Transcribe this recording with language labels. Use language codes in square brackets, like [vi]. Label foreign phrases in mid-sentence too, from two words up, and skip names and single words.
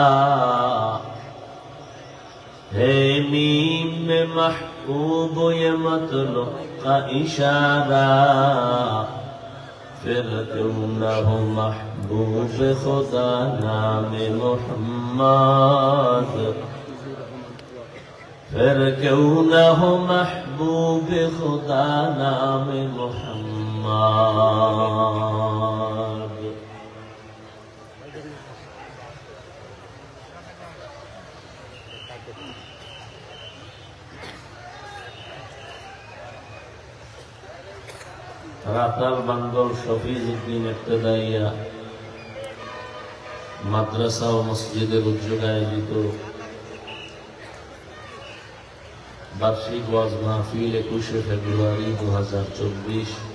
[ur] ہے میم میں محبوب یہ مطلب کا اشارہ، پھر کیوں نہ ہو محبوب خدا نام محمد، پھر کیوں نہ ہو محبوب خدا نام محمد. [bn] রাতাল বান্দর শফিজ উদ্দিন ইবতেদাইয়া মাদ্রাসা ও মসজিদের উদ্যোগে আয়োজিত বার্ষিক ওয়াজ মাহফিল 21শে ফেব্রুয়ারি 2024